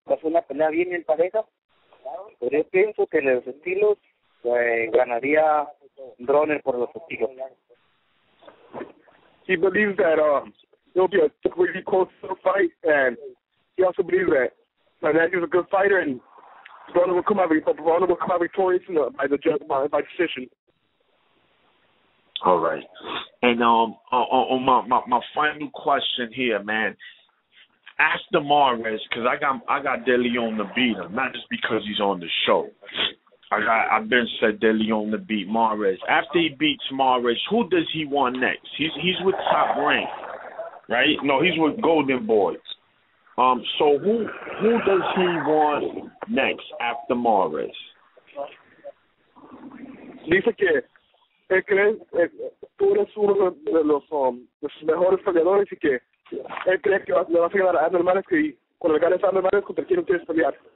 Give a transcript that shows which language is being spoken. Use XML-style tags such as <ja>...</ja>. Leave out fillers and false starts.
<es>Va a ser una pelea bien pareja, pero yo pienso que en los estilos ganaría Broner por los estilos.</es> <en>He believes that it'll be a really close fight, and he also believes that Malignaggi is a good fighter, and Broner will come out victorious by decision. All right. And on my final question here, man. After Mares, because I got De Leon to beat him, not just because he's on the show. I've been said De Leon to beat Mares. After he beats Mares, who does he want next? He's with Top Rank, right? No, he's with Golden Boys. So who does he want next after Mares?</en> <es>Dice que él cree tú eres uno de los mejores peleadores y que él cree que le vas a ganar a Abner Mares, que cuando le ganes a Abner Mares, ¿contra quién quieres pelear?</es>